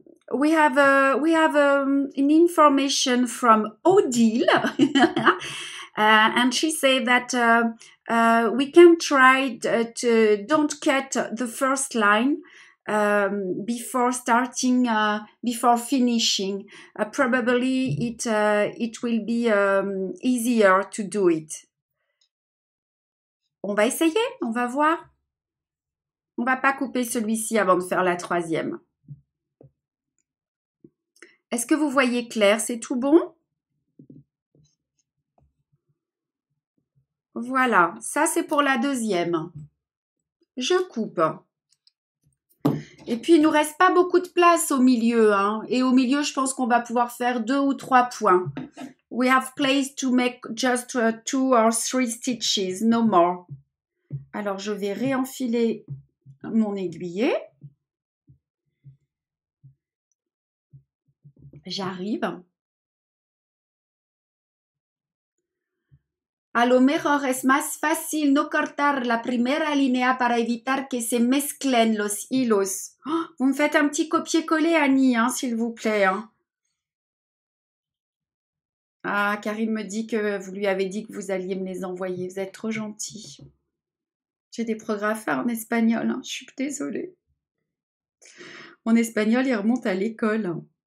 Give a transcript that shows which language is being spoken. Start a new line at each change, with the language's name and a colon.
English: We have an information from Odile, and she said that we can try to don't cut the first line before starting, before finishing. Probably it will be easier to do it.
French: On va essayer, on va voir. On va pas couper celui-ci avant de faire la troisième. Est-ce que vous voyez clair? C'est tout bon? Voilà, ça c'est pour la deuxième. Je coupe. Et puis il nous reste pas beaucoup de place au milieu. Hein. Et au milieu, je pense qu'on va pouvoir faire 2 ou 3 points.
English: We have place to make just 2 or 3 stitches, no more.
French: Alors je vais réenfiler mon aiguillet. J'arrive.
Spanish: A lo mejor es más fácil no cortar la primera línea para evitar que se mezclen los hilos.
French: Oh, vous me faites un petit copier-coller, Annie, hein, s'il vous plaît. Hein. Ah, Karim me dit que vous lui avez dit que vous alliez me les envoyer. Vous êtes trop gentil. J'ai des progrès à faire en espagnol, hein. Je suis désolée. Mon espagnol, il remonte à l'école, hein.